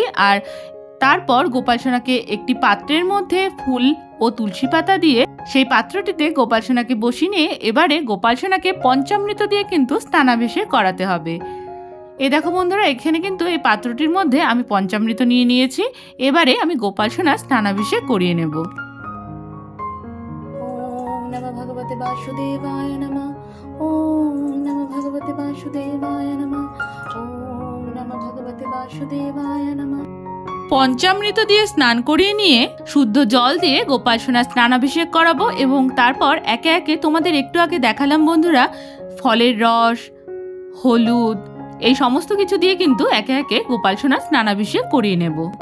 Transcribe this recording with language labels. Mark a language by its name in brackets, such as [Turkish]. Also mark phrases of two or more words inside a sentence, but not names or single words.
[Bangla] আর তারপর গোপাল সোনাকে একটি পাত্রের মধ্যে ফুল ও তুলসী পাতা দিয়ে সেই পাত্রটিতে গোপাল সোনাকে বসিয়ে নিয়ে এবারে গোপাল সোনাকে পঞ্চামৃত দিয়ে কিন্তু স্নানাভিষেক করাতে হবে। এই দেখো বন্ধুরা, এখানে কিন্তু এই পাত্রটির মধ্যে আমি পঞ্চামৃত নিয়ে নিয়েছি। এবারে আমি গোপাল সোনার স্নানাভিষেক করিয়ে নেব। [Sanskrit] ওম নমঃ ভগবতে বাসুদেবায় নমঃ। ওম নমঃ ভগবতে বাসুদেবায় নমঃ। ওম নমঃ ভগবতে বাসুদেবায় নমঃ। [Bangla] পঞ্চামৃত দিয়ে স্নান করিয়ে নিয়ে শুদ্ধ জল দিয়ে গোপাল সোনার স্নানাভিষেক করাবো এবং তারপর একে একে তোমাদের একটু আগে দেখালাম বন্ধুরা, ফলের রস, হলুদ, এই সমস্ত কিছু দিয়ে কিন্তু একে একে গোপাল সোনার স্নানাভিষেক করিয়ে নেব।